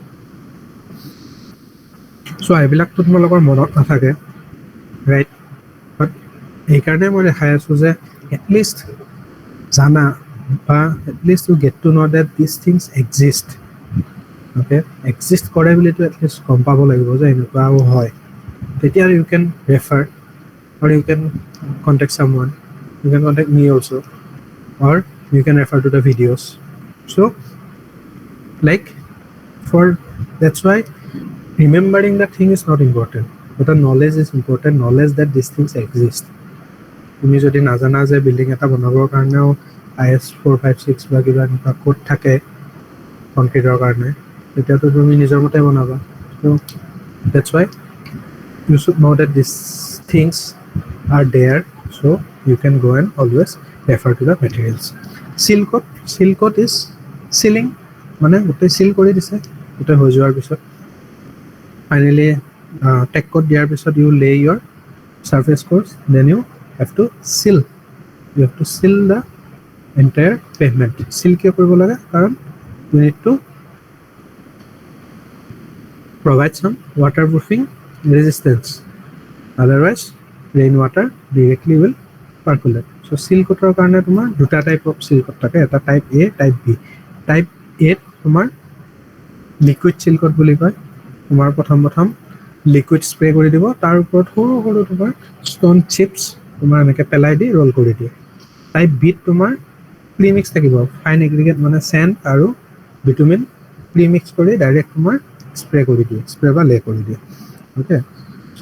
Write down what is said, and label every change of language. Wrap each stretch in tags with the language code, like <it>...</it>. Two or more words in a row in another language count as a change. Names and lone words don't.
<as>চ' এইবিলাকতো তোমালোকৰ মনত নাথাকে</as> <en>right but</en> <as>সেইকাৰণে মই দেখাই আছোঁ যে এটলিষ্ট জানা বা</as> <en>at least you get to know that these things exist okay</en> <as>এক্সিষ্ট কৰে বুলিতো এটলিষ্ট গম পাব লাগিব যে এনেকুৱাও হয় তেতিয়া</as> <en>you can refer or you can contact someone you can contact me also or you can refer to the videos so like for that's why remembering the thing is not important but the knowledge is important knowledge that these things exist</en> <as>তুমি যদি নাজানা যে বিল্ডিং এটা বনাবৰ কাৰণেও IS 456 বা কিবা এনেকুৱা কোড থাকে কনক্ৰিটৰ কাৰণে তেতিয়াতো তুমি নিজৰ মতে বনাবা</as> <en>so that's why you should know that these things are there so you can go and always refer to the materials seal coat is sealing</en> <as>মানে গোটেই সিল কৰি দিছে গোটেই হৈ যোৱাৰ পিছত ফাইনেলি টেক কোট দিয়াৰ পিছত</as> <en>you lay your surface course then you have to seal the entire pavement seal</en> <as>কিয় কৰিব লাগে কাৰণ</as> <en>you need to provide some waterproofing resistance otherwise rainwater directly will percolate so seal coator</en> <as>কাৰণে তোমাৰ দুটা</as> <en>type of seal coat</en> <as>থাকে এটা</as> <en>type A type B type A</en> <as>তোমাৰ</as> <en>liquid seal coat</en> <as>বুলি কয় তোমাৰ প্ৰথম</as> <en>liquid spray</en> <as>কৰি দিব তাৰ ওপৰত সৰু সৰু তোমাৰ ষ্টন চিপছ তোমাৰ এনেকৈ পেলাই দি ৰোল কৰি দিয়ে টাইপ B তোমাৰ প্ৰিমিক্স থাকিব</as> <en>fine aggregate</en> <as>মানে চেণ্ড আৰু বিটুমিন প্ৰিমিক্স কৰি ডাইৰেক্ট তোমাৰ স্প্ৰে কৰি দিয়ে স্প্ৰে বা লে কৰি দিয়ে</as> <en>okay so'</en>